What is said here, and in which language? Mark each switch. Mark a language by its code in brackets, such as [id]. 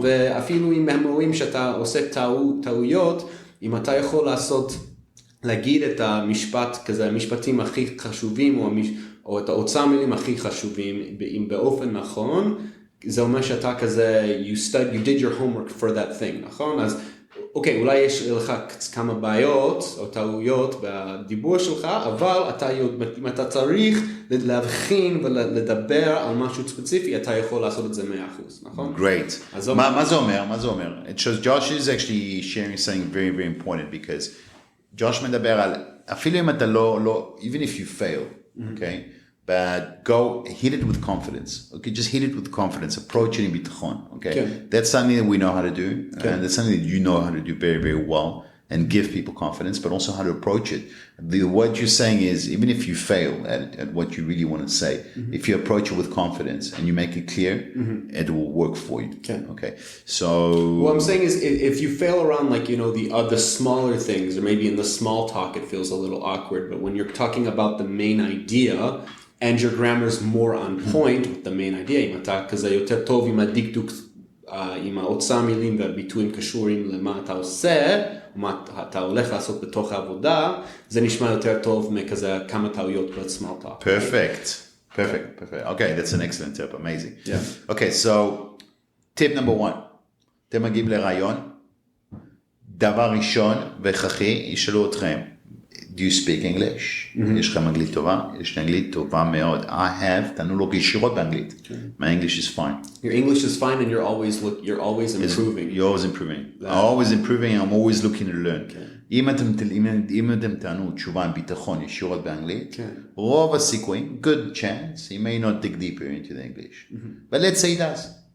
[he] ואפילו אם הם רואים שאתה עושה טעויות, אם אתה יכול להגיד את המשפט כזה, המשפטים הכי חשובים, או את האוצר מילים הכי חשובים, אם באופן נכון, זה אומר שאתה כזה, [en] you did your homework for that thing, [he] נכון? אז, אוקיי, אולי יש לך כמה בעיות, או טעויות בדיבור שלך, אבל אם אתה צריך להבחין ולדבר על משהו ספציפי, אתה יכול לעשות את זה 100%, נכון? [en] Great. [he] מה זה אומר? מה זה אומר? [en] It shows Josh is actually sharing something very, very important, because Josh [he] מדבר על, אפילו אם אתה לא, [en] even if you fail, okay, but go hit it with confidence, okay, just hit it with confidence, approach it in ביטחון, okay, that's something that we know how to do, and that's something that you know how to do very, very well, and give people confidence, but also how to approach it. What you're saying is, even if you fail at what you really want to say, if you approach it with confidence and you make it clear, it will work for you. Okay. So what I'm saying is, if you fail around like, the other smaller things, or maybe in the small talk, it feels a little awkward, but when you're talking about the main idea, and your grammar is more on point with the main idea, [he] אם אתה כזה יותר טוב עם הדקדוק, עם האוצר מילים והביטויים קשורים למה אתה עושה, מה אתה הולך לעשות בתוך העבודה, זה נשמע יותר טוב מכזה כמה טעויות ב-small talk. [en] Perfect. Okay, that's an excellent tip. Amazing. Yeah. Okay, so tip number 1. [he] אתם מגיעים לראיון, דבר ראשון והכרחי, ישאלו אתכם, [en] do you speak English? [he] יש לכם אנגלית טובה? יש לי אנגלית טובה מאוד. [en] I have, [he] תענו לו ישירות באנגלית. [en] My English is fine. Your English is fine and you're always improving. You're always improving. I'm always improving, I'm always looking to learn. [he] אם אתם תענו תשובה עם ביטחון ישירות באנגלית, רוב הסיכויים, [en] good chance, he may not dig deeper into the English. But let's say he does.